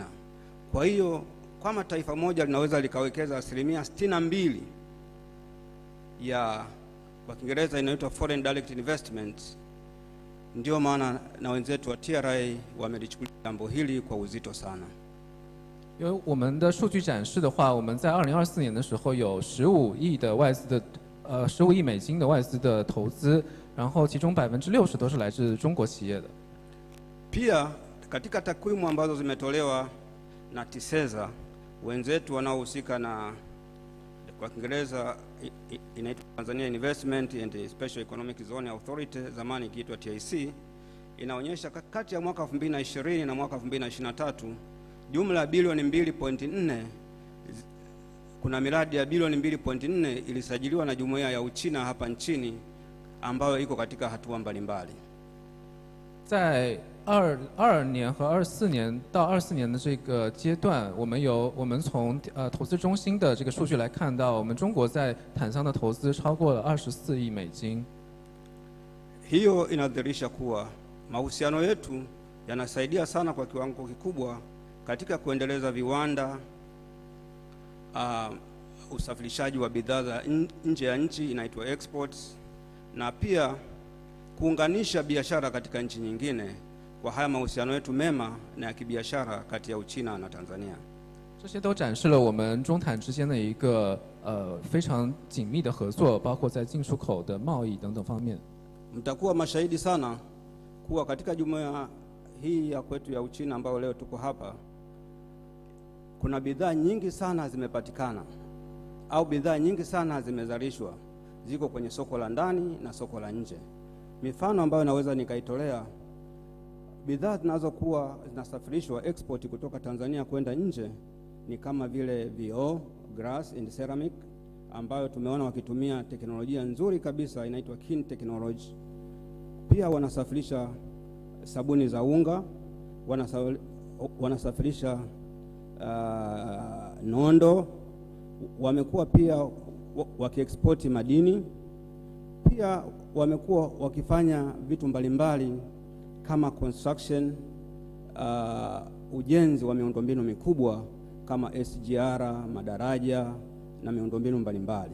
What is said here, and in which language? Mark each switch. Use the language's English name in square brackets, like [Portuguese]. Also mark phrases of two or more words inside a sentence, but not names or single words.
[Swahili] Kwa hiyo kama taifa moja linaweza likawekeza 62% ya kwa Kiingereza inaitwa [English] foreign direct investment, [Swahili] ndio maana na wenzetu wa TRA wamelichukulia jambo hili kwa uzito sana. [Chinese] 因为我们的数据展示的话，我们在2024年的时候有15亿的外资的15亿美金的外资的投资，然后其中60%都是来自中国企业的。 [Swahili] Pia katika takwimu ambazo zimetolewa na TISEZA, wenzetu wanaohusika na kwa Kiingereza inaitwa Tanzania Investment and Special Economic Zone Authority, zamani ikiitwa TIC, inaonyesha kati ya mwaka 2020 na mwaka 2023 jumla ya bilioni 2.4, kuna miradi ya bilioni 2.4 ilisajiliwa na jumuiya ya Uchina hapa nchini ambayo iko katika hatua mbalimbali. [Chinese] 在22年和24年到24年的这个阶段，我们从投资中心的这个数据来看到，我们中国在坦桑的投资超过了24亿美金。 [Swahili] Hiyo inadhihirisha kuwa mahusiano yetu yanasaidia sana kwa kiwango kikubwa katika kuendeleza viwanda, usafirishaji wa bidhaa za nje ya nchi inaitwa exports, na pia kuunganisha biashara katika nchi nyingine kwa haya mahusiano yetu mema na ya kibiashara kati ya Uchina na Tanzania. [Chinese] 这些都展示了我们中坦之间的一个非常紧密的合作，包括在进出口的贸易等等方面。 [Swahili] Mtakuwa mashahidi sana kuwa katika jumuiya hii ya kwetu ya Uchina ambayo leo tuko hapa, kuna bidhaa nyingi sana zimepatikana au bidhaa nyingi sana zimezalishwa, ziko kwenye soko la ndani na soko la nje. Mifano ambayo naweza nikaitolea, bidhaa zinazokuwa zinasafirishwa export kutoka Tanzania kwenda nje ni kama vile vioo, [English] glass and ceramic, [Swahili] ambayo tumeona wakitumia teknolojia nzuri kabisa inaitwa [English] Kin technology. [Swahili] Pia wanasafirisha sabuni za unga, wanasafirisha nondo, wamekuwa pia wakiexporti madini, pia wamekuwa wakifanya vitu mbalimbali kama construction, ujenzi wa miundombinu mikubwa kama SGR, madaraja na miundombinu mbalimbali.